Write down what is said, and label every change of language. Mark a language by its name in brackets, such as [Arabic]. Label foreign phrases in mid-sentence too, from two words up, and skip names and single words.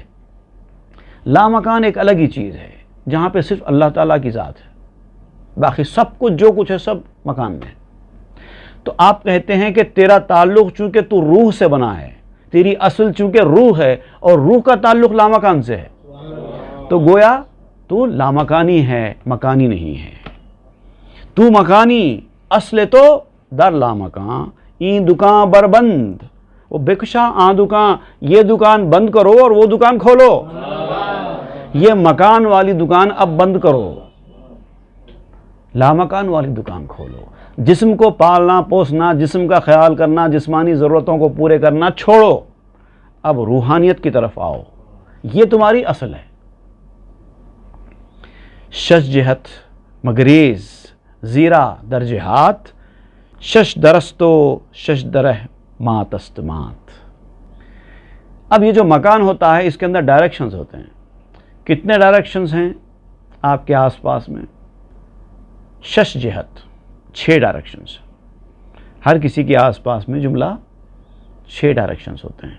[Urdu] لامکان ایک الگ ہی چیز ہے جہاں پہ صرف اللہ تعالیٰ کی ذات ہے، باقی سب کچھ جو کچھ ہے سب مکان میں ہے. تو آپ کہتے ہیں کہ تیرا تعلق چونکہ تو روح سے بنا ہے، تیری اصل چونکہ روح ہے اور روح کا تعلق لامکان سے ہے، تو گویا تو لامکانی ہے، مکانی نہیں ہے. [Persian] تو مکانی اصل تو در لامکان، این دکان بربند وہ بکشا آن دکان. [Urdu] یہ دکان بند کرو اور وہ دکان کھولو. یہ مکان والی دکان اب بند کرو، لامکان والی دکان کھولو. جسم کو پالنا پوسنا، جسم کا خیال کرنا، جسمانی ضرورتوں کو پورے کرنا چھوڑو. اب روحانیت کی طرف آؤ. یہ تمہاری اصل ہے. [Persian] شش جہت مگریز زیرا در جہات، شش درستو شش درہ ماتست مات. [Urdu] اب یہ جو مکان ہوتا ہے اس کے اندر ڈائریکشنز ہوتے ہیں. کتنے ڈائریکشنز ہیں آپ کے آس پاس میں؟ [Persian] شش جہت، [Urdu] 6 ڈائریکشنز. ہر کسی کے آس پاس میں جملہ 6 ڈائریکشنز ہوتے ہیں.